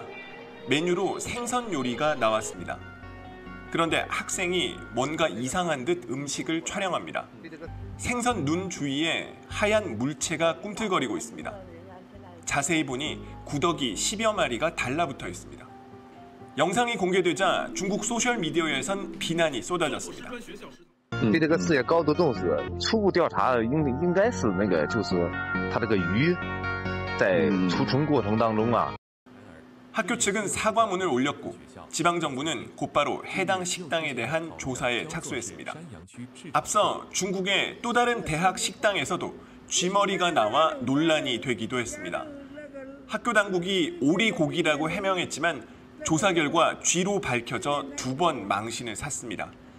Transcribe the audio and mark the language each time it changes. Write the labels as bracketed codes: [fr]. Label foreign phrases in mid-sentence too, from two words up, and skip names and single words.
[ko] 메뉴로 생선 요리가 나왔습니다. 그런데 학생이 뭔가 이상한 듯 음식을 촬영합니다. 생선 눈 주위에 하얀 물체가 꿈틀거리고 있습니다. 자세히 보니 구더기 10여 마리가 달라붙어 있습니다. 영상이 공개되자 중국 소셜미디어에선 비난이 쏟아졌습니다. [zh] 对这个事业高度重视，初步调查应该是就是它这个鱼在储存过程当中啊。 [ko] 학교 측은 사과문을 올렸고 지방정부는 곧바로 해당 식당에 대한 조사에 착수했습니다. 앞서 중국의 또 다른 대학 식당에서도 쥐머리가 나와 논란이 되기도 했습니다. 학교 당국이 오리고기라고 해명했지만 조사 결과 쥐로 밝혀져 2번 망신을 샀습니다.